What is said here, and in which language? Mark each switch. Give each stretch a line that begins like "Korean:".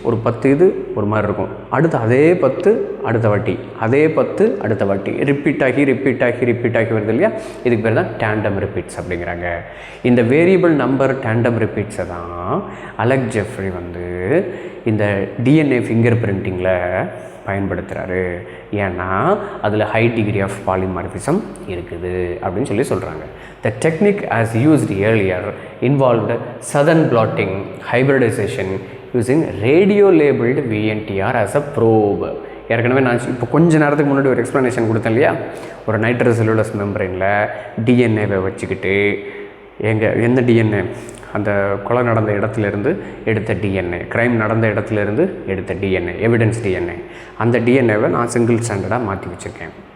Tamil: ஒரு 10 இது ஒரு மாதிரி இருக்கும், அடுத்து அதே 10 அடுத்த வாட்டி, அதே 10 அடுத்த வாட்டி, ரிப்பீட் ஆகி வருது இல்லையா, இதுக்கு பேர் தான் டேண்டம் ரிப்பீட்ஸ் அப்படிங்கிறாங்க. இந்த வேரியபிள் நம்பர் டேண்டம் ரிப்பீட்ஸை தான் அலெக் ஜெஃப்ரி வந்து இந்த டிஎன்ஏ ஃபிங்கர் பிரிண்டிங்கில் பயன்படுத்துகிறாரு. ஏன்னா அதில் ஹை டிகிரி ஆஃப் பாலிமார்பிசம் இருக்குது அப்படின்னு சொல்கிறாங்க.
English: The technique as used earlier involved southern blotting, hybridization using radio labeled VNTR as a probe.
Tamil: ஏற்கனவே நான் இப்போ கொஞ்ச நேரத்துக்கு முன்னாடி ஒரு எக்ஸ்ப்ளனேஷன் கொடுத்தேன் இல்லையா, ஒரு நைட்ரோசெல்லுலோஸ் மெம்பரேனில் டிஎன்ஏவை வச்சுக்கிட்டு எந்த டிஎன்ஏ, அந்த கொலை நடந்த இடத்துலேருந்து எடுத்த டிஎன்ஏ, க்ரைம் நடந்த இடத்துலேருந்து எடுத்த டிஎன்ஏ, எவிடன்ஸ் டிஎன்ஏ, அந்த டிஎன்ஏவை நான் சிங்கிள் ஸ்டாண்டர்டாக மாற்றி வச்சுருக்கேன்.